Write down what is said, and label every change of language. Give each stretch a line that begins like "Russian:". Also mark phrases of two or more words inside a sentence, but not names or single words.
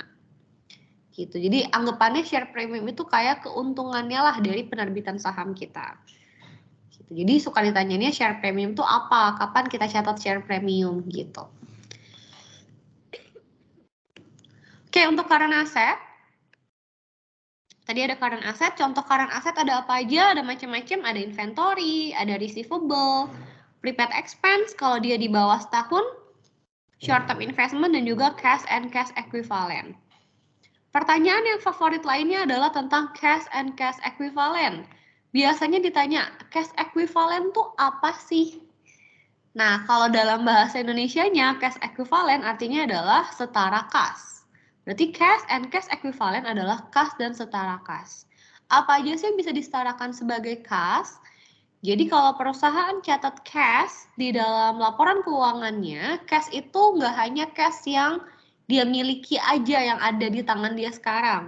Indonesian: Gitu. Jadi anggapannya
English: share premium
Indonesian: itu kayak keuntungannya lah dari penerbitan saham kita. Gitu. Jadi suka ditanyainnya
English: share premium
Indonesian: itu apa? Kapan kita catat
English: share premium
Indonesian: gitu. Oke, untuk
English: current asset.
Indonesian: Tadi ada
English: current asset,
Indonesian: contoh
English: current asset
Indonesian: ada apa aja? Ada macam-macam, ada inventory, ada receivable,
English: prepaid expense
Indonesian: kalau dia di bawah setahun,
English: short term investment,
Indonesian: dan juga
English: cash and cash equivalent.
Indonesian: Pertanyaan yang favorit lainnya adalah tentang
English: cash and cash equivalent.
Indonesian: Biasanya ditanya,
English: cash equivalent
Indonesian: tuh apa sih? Nah, kalau dalam bahasa Indonesianya,
English: cash equivalent
Indonesian: artinya adalah setara kas. Berarti
English: cash and cash equivalent
Indonesian: adalah kas dan setara kas. Apa aja sih yang bisa disetarakan sebagai kas? Jadi kalau perusahaan catat cash di dalam laporan keuangannya, cash itu nggak hanya cash yang dia miliki aja yang ada di tangan dia sekarang.